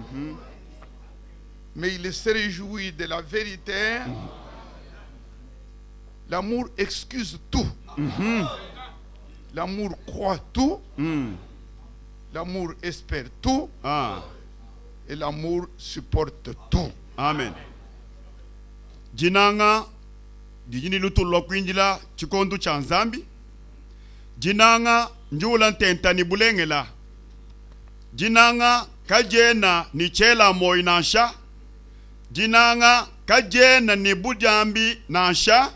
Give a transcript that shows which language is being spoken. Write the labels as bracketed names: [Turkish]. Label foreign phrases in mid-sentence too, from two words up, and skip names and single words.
[French] Mais il se réjouit de la vérité. L'amour excuse tout. L'amour croit tout. L'amour espère tout. Et l'amour supporte tout. Amen. [Luba-Katanga] Jinanga dijini lutu lokwinjila chikondu cha Nzambi. Jinanga njula ntentani bulengela. Jinanga kajena ni chela moi nansha. Jinanga kajena ni budambi nansha.